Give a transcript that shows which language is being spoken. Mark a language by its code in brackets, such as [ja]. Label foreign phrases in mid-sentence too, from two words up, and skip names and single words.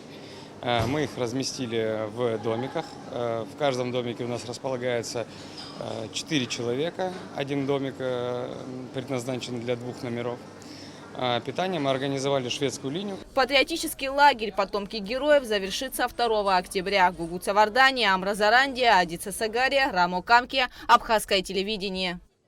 [ru] Мы их разместили в домиках. В каждом домике у нас располагается 4 человека. Один домик предназначен для 2 номеров. Питание мы организовали шведскую линию. Патриотический лагерь «Потомки героев» завершится 2 октября. Гугуца Вардания, Амра Зарандия, Адица Сагария, Рамо Камки, Абхазское телевидение.